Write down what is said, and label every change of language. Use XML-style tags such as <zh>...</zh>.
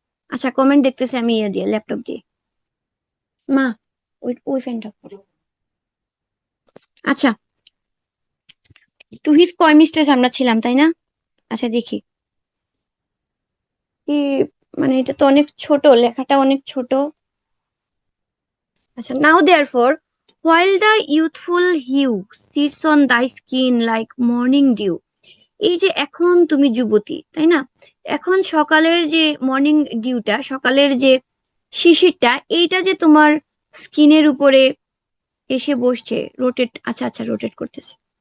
<bn>আচ্ছা, কমেন্ট দেখতেছি আমি ইয়ে দিয়ে, ল্যাপটপ দিয়ে। মা, ওই ওই ফ্যানটা পরে। আচ্ছা, টুহিস কয় মিস্টেস আমরা ছিলাম, তাই না? আচ্ছা, দেখি কি, মানে এটা তো অনেক ছোট, লেখাটা অনেক ছোট। আচ্ছা, নাও</bn> <en>therefore while the youthful hue sits on thy skin like morning dew,</en> <bn>এই যে এখন তুমি যুবতী, তাই না? এখন সকালের যে মর্নিং ডিউটা, সকালের যে শিশিরটা, এইটা যে তোমার স্কিনের উপরে এসে বসছে, রোটেট, আচ্ছা আচ্ছা, রোটেট করতেছে।</bn>